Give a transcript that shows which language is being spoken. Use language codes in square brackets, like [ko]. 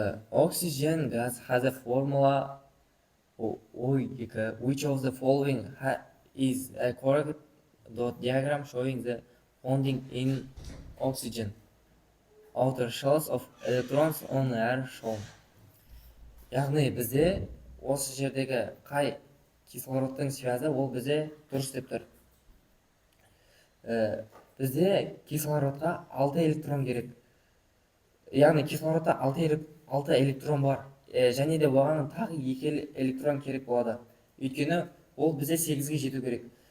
[en] Oxygen gas has a formula O2. Which of the following is a correct dot diagram showing the bonding in oxygen? Outer shells of electrons on are shown. [kk] Яғни бізде осы жердегі қай кислородтың связі ол бізде дұрыс деп тұр. Бізде кислородқа 6 электрон керек. Яғни кислородта 6 электрон бар. Және де оған тағы 2 электрон керек болады. Өйткені ол бізде 8-ге жету керек.